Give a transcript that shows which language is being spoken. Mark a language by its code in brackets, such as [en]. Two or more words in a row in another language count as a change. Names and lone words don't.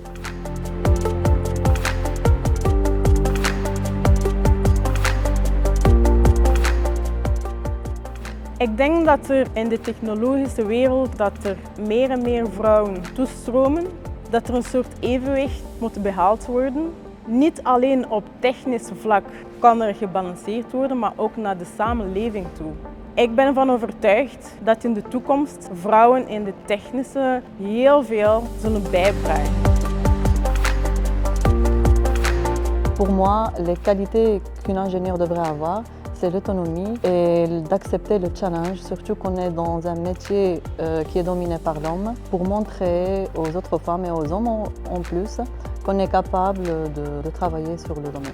[nl] Ik denk dat er in de technologische wereld dat er meer en meer vrouwen toestromen, dat er een soort evenwicht moet behaald worden. Niet alleen op technisch vlak kan er gebalanceerd worden, maar ook naar de samenleving toe. Ik ben ervan overtuigd dat in de toekomst vrouwen in de technische heel veel zullen bijdragen. [fr] Pour moi, les qualités qu'une ingénieure devrait avoir, c'est l'autonomie et d'accepter le challenge, surtout qu'on est dans un métier qui est dominé par l'homme, pour montrer aux autres femmes et aux hommes en plus qu'on est capable de travailler sur le domaine.